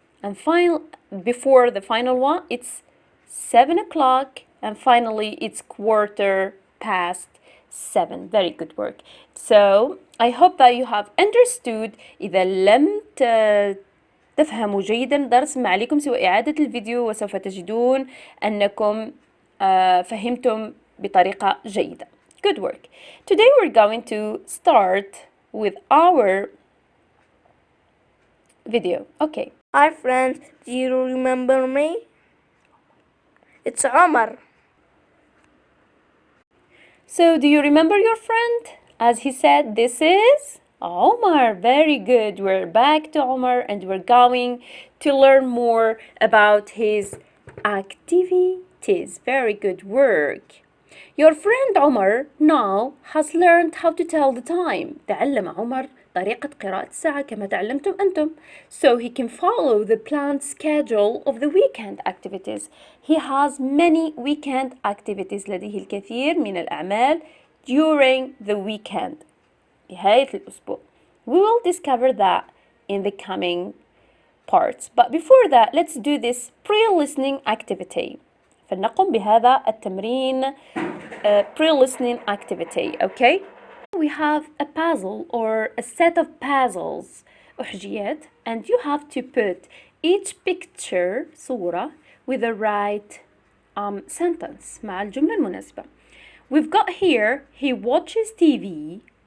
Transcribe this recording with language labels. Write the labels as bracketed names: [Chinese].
[English] And before the final one, it's 7 o'clock. And finally, it's 7:15. Very good work. So, I hope that you have understood. [Arabic] إذا لم تفهموا جيدا درس ما عليكم سوى إعادة الفيديو وسوف تجدون أنكم فهمتم بطريقة جيدة. [English] Good work. Today we're going to start with our video. Okay. Hi friends, do you remember me? It's Omar. So, do you remember your friend? As he said, this is Omar. Very good. We're back to Omar and we're going to learn more about his activities. Very good work. Your friend Omar now has learned how to tell the time. [Arabic] تعلم عمر طريقة قراءة الساعة كما تعلمتم أنتم. [English] So he can follow the planned schedule of the weekend activities. He has many weekend activities. [Arabic] لديه الكثير من الأعمال [English] during the weekend. [Arabic] نهاية الأسبوع. [English] We will discover that in the coming parts. But before that, let's do this pre-listening activity. [Arabic] فلنقم بهذا التمرين [English] pre-listening activity. Okay? We have a puzzle or a set of puzzles أحجيات and you have to put each picture صورة with the right sentence [Arabic] مع الجملة المناسبة. [English] We've got here he watches TV